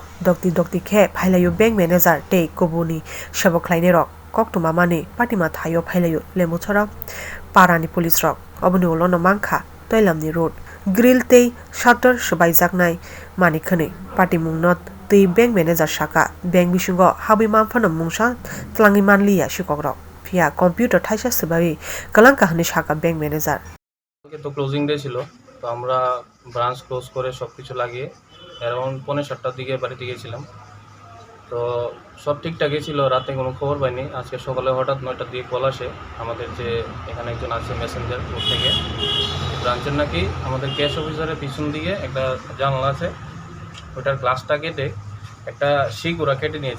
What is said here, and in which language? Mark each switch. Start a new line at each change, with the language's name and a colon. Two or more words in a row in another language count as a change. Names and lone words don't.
Kok Borok: dokti khe phailayo
English: bank manager
Kok Borok: te kobuni sebok khlainai rok koktuma mani patima thayo phailayo Lembuchhera parani police rok oboni olono mangkha twlangwi
English: road grill
Kok Borok: te shutter swbaijaknai mani khane patimungno te
English: bank manager
Kok Borok: sakha bank bisingo habi phano mungsa twlangwi manliya sikokrok
English: via computer
Kok Borok: thaisa swbaiwi kwlangjakha sakha
English: bank manager
Bangla: তো
English: closing day
Bangla: ছিল তো আমরা
English: branch close
Bangla: করে সব কিছু লাগিয়ে অ্যারাউন্ড 7:30টার দিকে বাড়িতে গিয়েছিলাম তো সব ঠিকঠাকই ছিল রাতে কোনো খবর পাইনি আজকে সকালে হঠাৎ 9টার দিকে কল আসে আমাদের যে এখানে একজন আছে মেসেঞ্জার ওর থেকে ব্রাঞ্চের নাকি আমাদের ক্যাশ অফিসারের পিছন দিকে একটা জানলা আছে ওটার গ্লাসটা কেটে একটা শিক ওরা কেটে নিয়েছে